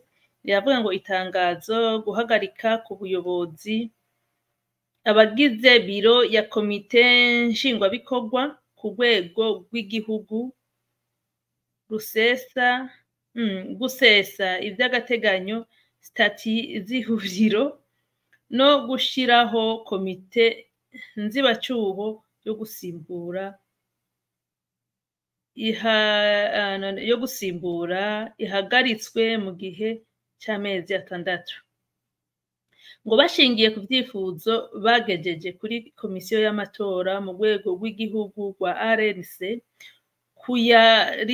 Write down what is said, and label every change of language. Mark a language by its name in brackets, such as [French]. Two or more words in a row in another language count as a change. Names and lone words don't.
[Kinyarwanda] Riravuga ngo itangazo guhagarika ku buyobozi abagize biro ya komite nshingwabikorwa ku rwego rw'igihugu gusesa iby'agateganyo stati z'ihuriro no gushiraho komite nzibacyuho yo gusimbura ihagaritswe mu gihe cy'amezi 6, ngo bashingiye ku byifuzo bagejeje kuri komisiyo y'amatora mu rwego rw'igihugu rwa RNC ku ya